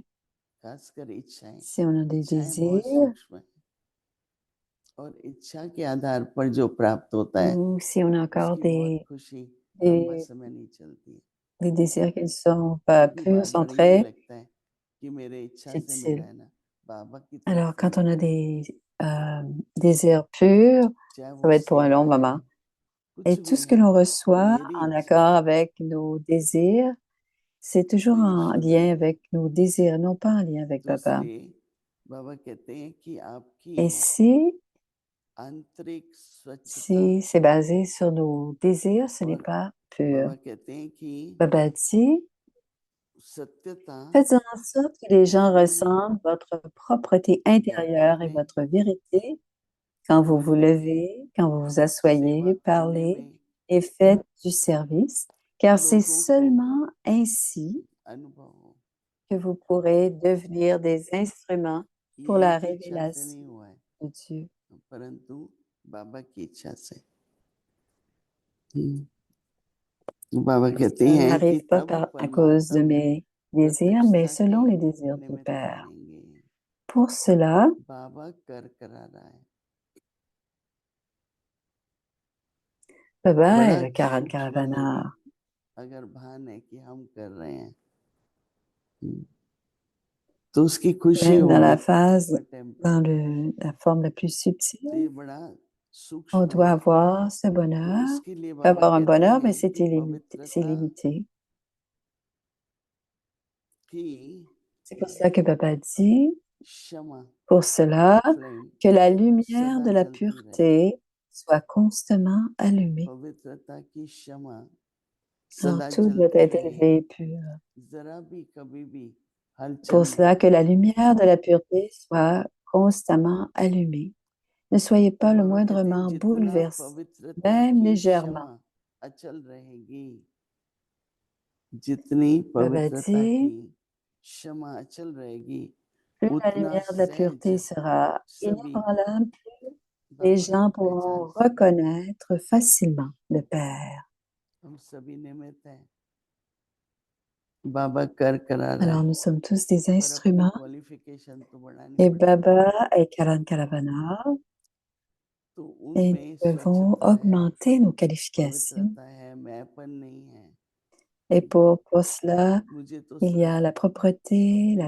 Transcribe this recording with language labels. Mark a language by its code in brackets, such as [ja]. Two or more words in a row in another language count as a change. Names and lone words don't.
[hi] खासकर इच्छाएं [fr] si on a des [hi] इच्छाएं बहुत [fr] désirs [hi] सूक्ष्म है और इच्छा के आधार पर जो प्राप्त होता है [fr] ou si on a encore [hi] उसकी बहुत खुशी लंबा [fr] des, [hi] समय नहीं चलती है [fr] des désirs qui ne sont pas [hi] क्योंकि [fr] purs [hi] बार [fr] sont [hi] बार यही [fr] très [hi] लगता है कि मेरे इच्छा से मिला [fr] subtils. [hi] है ना बाबा की [fr] Alors, [hi] तरफ [fr] quand [hi] नहीं [fr] on a [hi] है [fr] des désirs purs, [hi] चाहे [fr] ça [hi] वो [fr] va être pour un [hi] सेवा [fr] long [hi] है [fr] moment. [hi] कुछ [fr] Et tout [hi] भी [fr] ce que [hi] है [fr] l'on [hi] वो [fr] reçoit [hi] मेरी [fr] en [hi] इच्छा है [fr] accord avec nos désirs, c'est [hi] तो [fr] toujours [hi] ये [fr] en [hi] शुद्ध [fr] lien [hi] नहीं है [fr] avec nos désirs, non pas en lien avec [hi] तो [fr] Baba. [hi] इसलिए बाबा कहते हैं कि आपकी [fr] Et si, [hi] आंतरिक स्वच्छता [fr] si c'est basé sur nos désirs, ce n'est [hi] और [fr] pas pur. [hi] बाबा कहते हैं कि [fr] Baba dit, [hi] सत्यता [fr] faites en sorte que les gens [hi] उसमें [fr] ressentent votre propreté [hi] बैठने [fr] intérieure et [hi] में [fr] votre vérité quand vous vous [hi] बोलने में [fr] levez, quand vous vous [hi] सेवा [fr] asseyez, [hi] करने [fr] parlez [hi] में [fr] et faites du service, car c'est [hi] लोगों को [fr] seulement ainsi [hi] अनुभव हो [fr] que vous pourrez devenir des instruments pour [hi] ये [fr] la [hi] इनकी इच्छा से [fr] révélation [hi] नहीं हुआ है [fr] de Dieu. [hi] परंतु बाबा की इच्छा से बाबा कहते [fr] Ça [hi] हैं कि [fr] n'arrive pas [hi] तब [fr] à cause de [hi] परमात्म [fr] mes désirs, mais [hi] प्रत्यक्षता के [fr] selon les désirs du [hi] निमित्त [fr] Père. [hi] बनेंगे। [fr] Pour cela, [hi] बाबा करा रहा है। [fr] Baba est [hi] बड़ा [fr] le Karan [hi] सूक्ष्म में भी [fr] Karavana. [hi] अगर भान है कि हम कर रहे हैं, तो उसकी खुशी [fr] Même dans [hi] होगी। [fr] la phase, [hi] पर [fr] dans [hi] टेम्पररी [fr] la forme la plus [hi] तो ये [fr] subtile, [hi] बड़ा [fr] on [hi] सूक्ष्म [fr] doit [hi] है। [fr] avoir ce [hi] तो [fr] bonheur. [hi] इसके लिए [fr] On peut [hi] बाबा [fr] avoir un [hi] कहते [fr] bonheur, mais [hi] हैं [fr] c'est [hi] कि [fr] illimité. C'est [hi] पवित्रता [fr] limité. [hi] की [fr] C'est pour cela que Baba dit, [hi] क्षमा [fr] pour cela, [hi] फ्लेम [fr] que la lumière [hi] सदा [fr] de la [hi] चलती रहे। [fr] pureté soit constamment allumée. [hi] पवित्रता की क्षमा [fr] Alors [hi] सदा [fr] tout doit [hi] चलती [fr] être [hi] रहे। [fr] élevé et pur. [hi] जरा भी कभी भी [fr] Pour [hi] हलचल ना [fr] cela, que [hi] हो। [fr] la lumière de la pureté soit constamment allumée. Ne soyez [hi] तो [fr] pas le [hi] बाबा कहते हैं [fr] moindrement [hi] जितना [fr] bouleversé, [hi] पवित्रता [fr] même [hi] की [fr] légèrement. [hi] क्षमा अचल रहेगी, जितनी [fr] Baba [hi] पवित्रता [fr] dit, [hi] की क्षमा अचल रहेगी, [fr] plus la [hi] उतना [fr] lumière de la [hi] सहज [fr] pureté sera [hi] सभी [fr] inébranlable, plus les [hi] बाबा [fr] gens [hi] को पहचान [fr] pourront [hi] सके। [fr] reconnaître facilement le Père. [hi] हम सभी निमित्त हैं, बाबा करा रहा [fr] Alors [hi] है, [fr] nous sommes tous des [hi] पर अपनी [fr] instruments [hi] क्वालिफिकेशन तो बढ़ानी [fr] et [hi] पड़ेगी। [fr] Baba est Karan Karavana [hi] तो [fr] et [hi] उनमें [fr] nous devons [hi] स्वच्छता है, [fr] augmenter nos qualifications. [hi] पवित्रता है, मैंपन नहीं है। [fr] Et pour cela, [hi] मुझे तो [fr] il y a [hi] सिर्फ [fr] la propreté, [hi] अपने